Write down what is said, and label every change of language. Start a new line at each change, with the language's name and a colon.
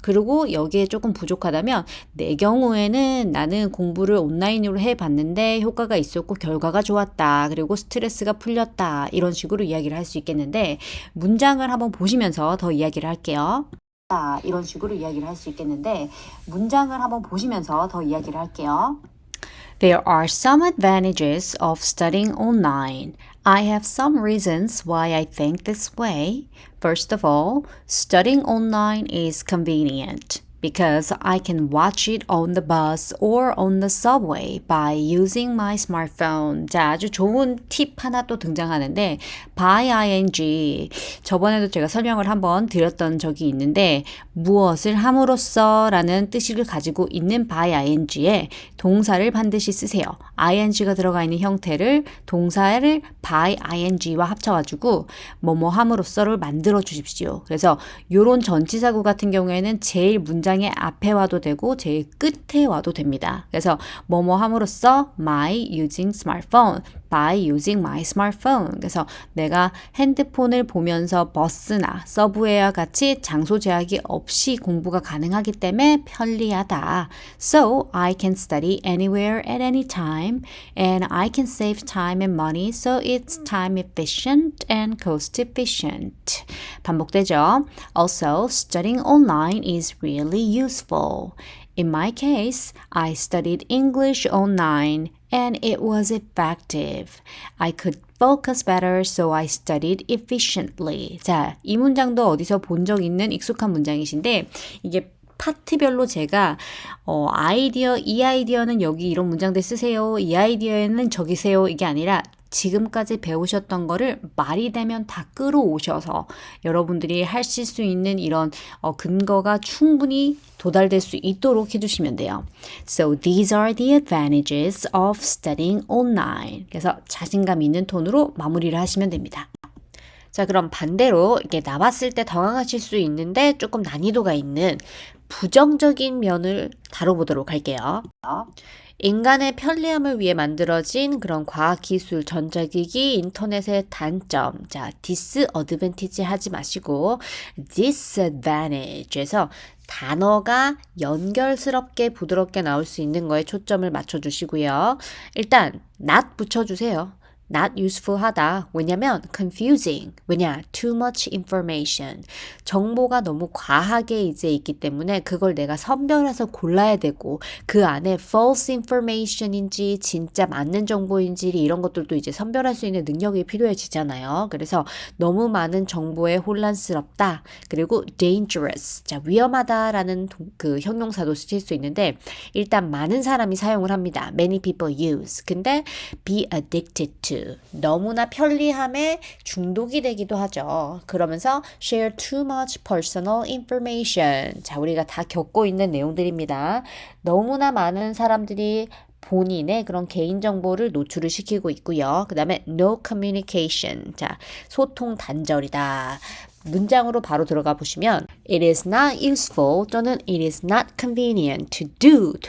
Korean: 그리고 여기에 조금 부족하다면 내 경우에는 나는 공부를 온라인으로 해봤는데 효과가 있었고 결과가 좋았다. 그리고 스트레스가 풀렸다. 이런 식으로 이야기를 할 수 있겠는데, 문장을 한번 보시면서 더 이야기를 할게요. 이런 식으로 이야기를 할 수 있겠는데, 문장을 한번 보시면서 더 이야기를 할게요.
English: There are some advantages of studying online. I have some reasons why I think this way. First of all, studying online is convenient, because I can watch it on the bus or on the subway by using my smartphone.
Korean: 자, 아주 좋은 팁 하나 또 등장하는데, by ing. 저번에도 제가 설명을 한번 드렸던 적이 있는데, 무엇을 함으로써 라는 뜻을 가지고 있는 by ing에 동사를 반드시 쓰세요. ing가 들어가 있는 형태를 동사를 by ing와 합쳐가지고 뭐뭐 함으로써를 만들어 주십시오. 그래서 요런 전치사구 같은 경우에는 제일 문장의 앞에 와도 되고 제일 끝에 와도 됩니다. 그래서 뭐뭐 함으로써
English: my using smartphone, by using my smartphone.
Korean: 그래서 내가 핸드폰을 보면서 버스나 서브웨이와 같이 장소 제약이 없이 공부가 가능하기 때문에 편리하다.
English: So I can study anywhere at any time, and I can save time and money, so it's time efficient and cost efficient.
Korean: 반복되죠.
English: Also, studying online is really useful. In my case, I studied English online and it was effective. I could focus better, so I studied efficiently.
Korean: 자, 이 문장도 어디서 본 적 있는 익숙한 문장이신데, 이게 파트별로 제가 이 아이디어는 여기 이런 문장들 쓰세요. 이 아이디어에는 저기 세요. 이게 아니라 지금까지 배우셨던 거를 말이 되면 다 끌어오셔서 여러분들이 하실 수 있는 이런 근거가 충분히 도달될 수 있도록 해주시면 돼요.
English: So these are the advantages of studying online.
Korean: 그래서 자신감 있는 톤으로 마무리를 하시면 됩니다. 자, 그럼 반대로 이게 나왔을 때 당황하실 수 있는데 조금 난이도가 있는 부정적인 면을 다뤄보도록 할게요. 인간의 편리함을 위해 만들어진 그런 과학기술, 전자기기, 인터넷의 단점. 자, disadvantage 하지 마시고 disadvantage에서 단어가 연결스럽게 부드럽게 나올 수 있는 거에 초점을 맞춰주시고요. 일단 not 붙여주세요. not useful 하다. 왜냐면 confusing.
English: 왜냐? too much information.
Korean: 정보가 너무 과하게 이제 있기 때문에 그걸 내가 선별해서 골라야 되고 그 안에 false information인지 진짜 맞는 정보인지 이런 것들도 이제 선별할 수 있는 능력이 필요해지잖아요. 그래서 너무 많은 정보에 혼란스럽다. 그리고 dangerous. 자, 위험하다라는 그 형용사도 쓰실 수 있는데 일단 많은 사람이 사용을 합니다.
English: Many people use.
Korean: 근데
English: be addicted to.
Korean: 너무나 편리함에 중독이 되기도 하죠. 그러면서
English: share too much personal information.
Korean: 자, 우리가 다 겪고 있는 내용들입니다. 너무나 많은 사람들이 본인의 그런 개인정보를 노출을 시키고 있고요. 그 다음에 no communication. 자, 소통 단절이다. 문장으로 바로 들어가 보시면
English: It is not useful 또는 It is not convenient to do.